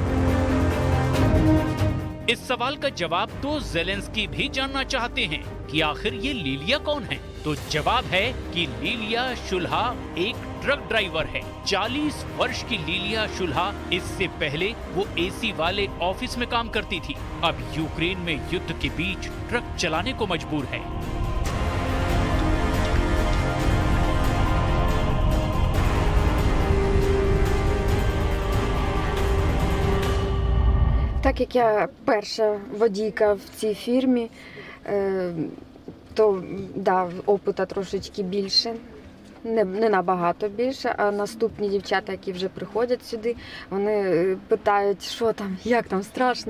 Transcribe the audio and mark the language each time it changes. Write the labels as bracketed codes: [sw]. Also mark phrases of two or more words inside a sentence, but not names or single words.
[hi] इस सवाल का जवाब तो ज़ेलेंस्की भी जानना चाहते हैं कि आखिर ये लिलिया कौन है। तो जवाब है कि लिलिया शुल्हा एक [en] truck driver [hi] है। 40 वर्ष की लिलिया शुल्हा इससे पहले वो एसी वाले ऑफिस में काम करती थी। अब यूक्रेन में युद्ध के बीच ट्रक चलाने को मजबूर है। [uk] Так як я перша водійка в цій фірмі, то да, опита трошечки більше, не набагато більше, а наступні дівчата, які вже приходять сюди, вони питають, що там, як там, страшно.